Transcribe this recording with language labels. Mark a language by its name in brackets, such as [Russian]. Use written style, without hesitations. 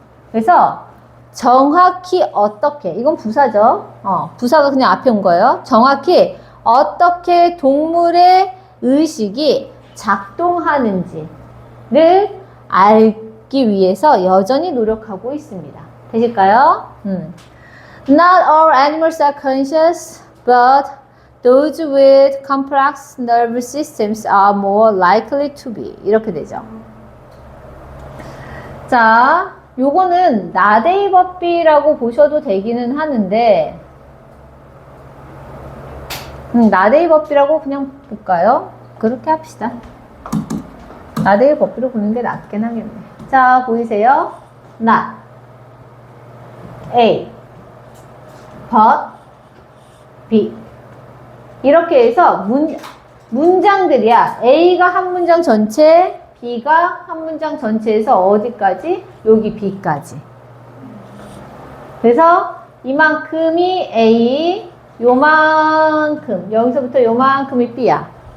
[Korean] 그래서 정확히 어떻게, 이건 부사죠. 부사가 그냥 앞에 온 거예요. 정확히 어떻게 동물의 의식이 작동하는지를 알기 위해서 여전히 노력하고 있습니다. 되실까요? [English] Not all animals are conscious, but those with complex nervous systems are more likely to be. [Korean] 이렇게 되죠. 자, 요거는 나데이 법비라고 보셔도 되기는 하는데 나데이 법비라고 그냥 볼까요? 그렇게 합시다. 나데이 법비로 보는 게 낫긴 하겠네. 자, 보이세요? [English] Not A but B [Korean] 이렇게 해서 문장들이야. A가 한 문장 전체, B가 한 문장 전체에서 어디까지? 여기 B까지. 그래서 이만큼이 A, 요만큼, 여기서부터 요만큼이 B야.